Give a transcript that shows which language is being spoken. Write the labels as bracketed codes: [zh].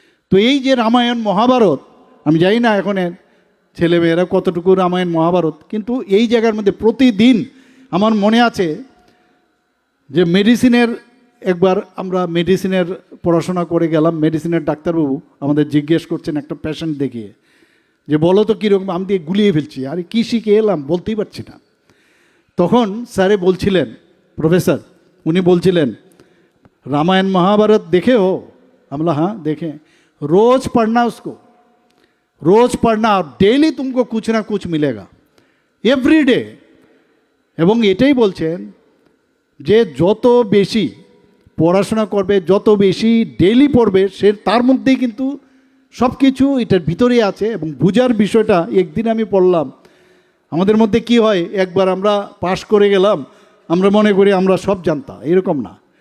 [bn] তো এই যে রামায়ণ মহাভারত, আমি জানি না এখন ছেলেমেয়েরা কতটুকু রামায়ণ মহাভারত, কিন্তু এই জায়গার মধ্যে প্রতিদিন আমার মনে আছে যে মেডিসিনের, একবার আমরা মেডিসিনের পড়াশোনা করে গেলাম, মেডিসিনের ডাক্তারবাবু আমাদের জিজ্ঞেস করছেন একটা পেশেন্ট দেখিয়ে যে বলো তো কীরকম, আমি দিয়ে গুলিয়ে ফেলছি, আরে কী শিখে এলাম বলতেই পারছি না। তখন স্যারে বলছিলেন, প্রফেসর উনি বলছিলেন [hi] रामायण महाभारत देखे हो? हम बोला हाँ देखे। रोज पढ़ना उसको, रोज पढ़ना, डेली तुमको कुछ ना कुछ मिलेगा, एवरी डे। [bn] এবং এটাই বলছেন যে যত বেশি পড়াশোনা করবে, যত বেশি ডেইলি পড়বে, সে তার মধ্যেই কিন্তু সব কিছু এটার ভিতরেই আছে। এবং বুঝার বিষয়টা, একদিন আমি পড়লাম, আমাদের মধ্যে কি হয়, একবার আমরা পাশ করে গেলাম, আমরা মনে করি আমরা সব জানতাম, এরকম না।